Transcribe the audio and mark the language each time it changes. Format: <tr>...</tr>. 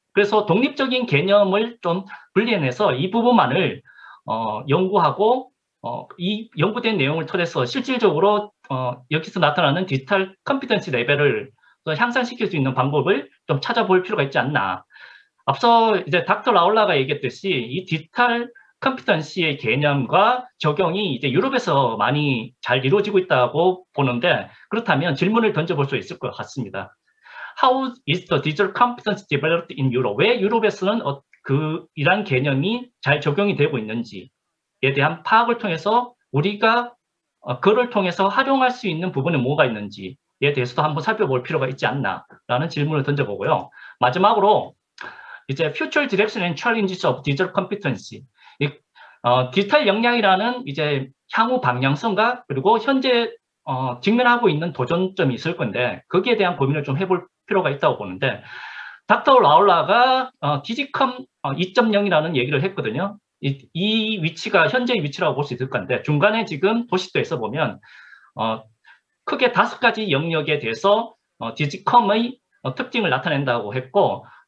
<ko>그래서 독립적인 개념을 좀 분리해내서 이 부분만을 연구하고 이 연구된 내용을 통해서 실질적으로 여기서 나타나는 디지털 컴피턴시 레벨을 향상시킬 수 있는 방법을 좀 찾아볼 필요가 있지 않나. 앞서 이제 닥터 라울라가 얘기했듯이 이 디지털 컴피턴시의 개념과 적용이 이제 유럽에서 많이 잘 이루어지고 있다고 보는데, 그렇다면 질문을 던져볼 수 있을 것 같습니다.</ko> <en>How is the digital competence developed in Europe?</en> <ko>왜 유럽에서는 이러한 개념이 잘 적용이 되고 있는지에 대한 파악을 통해서 우리가 그를 통해서 활용할 수 있는 부분이 뭐가 있는지에 대해서도 한번 살펴볼 필요가 있지 않나라는 질문을 던져보고요. 마지막으로 이제</ko> <en>Future Direction and Challenges of Digital Competency.</en> <ko>디지털 역량이라는 이제 향후 방향성과 그리고 현재 직면하고 있는 도전점이 있을 건데 거기에 대한 고민을 좀 해볼 필요가 있다고 보는데 닥터 라울라가 디지컴 2.0이라는 얘기를 했거든요. 이 위치가 현재의 위치라고 볼 수 있을 건데 중간에 지금 도식도에서 보면 크게 5가지 영역에 대해서 디지컴의 특징을 나타낸다고 했고</ko>